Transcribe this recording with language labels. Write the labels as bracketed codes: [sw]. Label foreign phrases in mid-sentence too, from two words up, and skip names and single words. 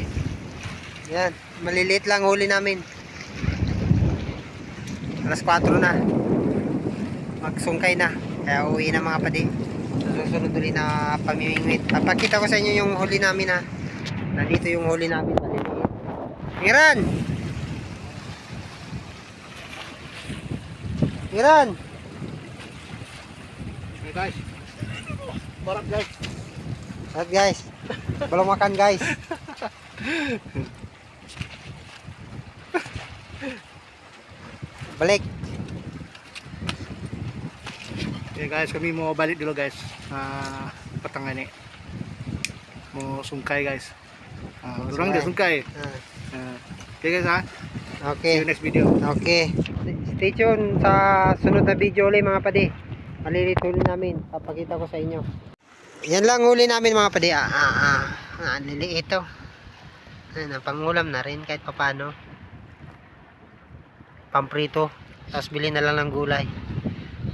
[tl] Yan, maliliit lang huli namin. Alas 4 na. Magsungkay na. Kaya uwi na mga padi. Susunod ulit na pamimingwit. Papakita ko sa inyo yung huli namin ha. Nandito yung huli namin. Maliliit. Iran! Iran! [en] Hey guys. [ms] Barat guys. [en] Alright guys. [ms] Belum makan guys. Balik. [en] Okay guys, [ms] kami mau balik dulu guys. Petang ini mau sungkai guys. Orang dia sungkai. [en] Okay guys [ms] ha. [en] See Okay. you next video. [tl] Okay. [en] Stay tuned [tl] sa sunod na video ulit mga padi. Malilit huli namin. Papakita ko sa inyo. Yan lang huli namin mga padi. Liliit ito. Pangulam na rin kahit papano. Pamprito. Tapos bilhin na lang ng gulay.